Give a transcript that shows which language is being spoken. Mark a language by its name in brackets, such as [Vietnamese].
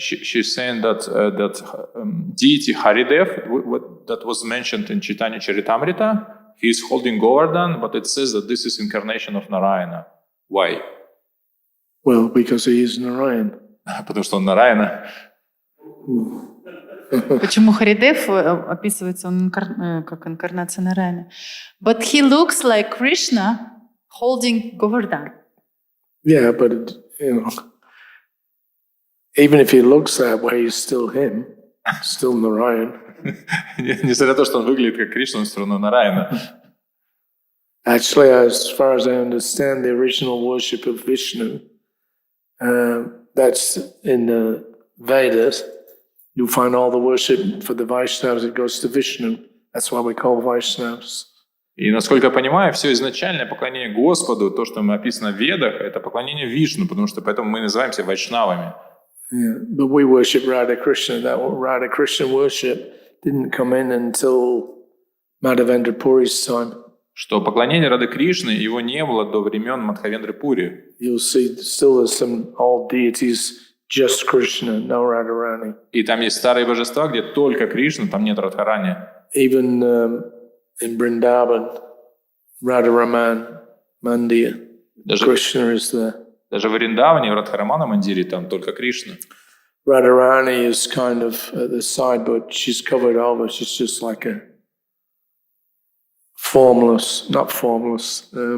[English] She's saying that deity Haridev, that was mentioned in Chaitanya Charitamrita, he is holding Govardhan, but it says that this is incarnation of Narayana. Why? Well, because he is Narayan. [Russian] Потому что он Нараяна. Почему Харидев описывается он как инкарнация Нараяна? [English] But he looks like Krishna holding Govardhan. Yeah, but even if he looks that way, he's still him, still Narayan. [Russian] Несмотря на то, что он выглядит как Кришна, он все равно Нараяна. [English] Actually, as far as I understand, the original worship of Vishnu, that's in the Vedas. You'll find all the worship for the Vaishnavas, it goes to Vishnu. That's why we call Vaishnavas. [Russian] И, насколько я понимаю, все изначальное поклонение Господу, то, что мы описано в Ведах, это поклонение Вишну, потому что поэтому мы называемся вайшнавами. [English] Yeah, but we worship Radha Krishna. That Radha Krishna worship didn't come in until Madhavendra Puri's time. [Russian] Что поклонение Рады Кришны, его не было до времен Мадхавендры Пури. [English] You'll see still there's some old deities, just Krishna, no Radharani. [Russian] И там есть старые божества, где только Кришна, там нет Радхарани. [English] Even in Vrindavan, Radharaman, Mandir, Krishna is there. [Russian] Даже в Вриндаване, в Радхарамана Мандире, там только Кришна. [English] Radharani is kind of at the side, but she's covered over. She's just like a formless, not formless.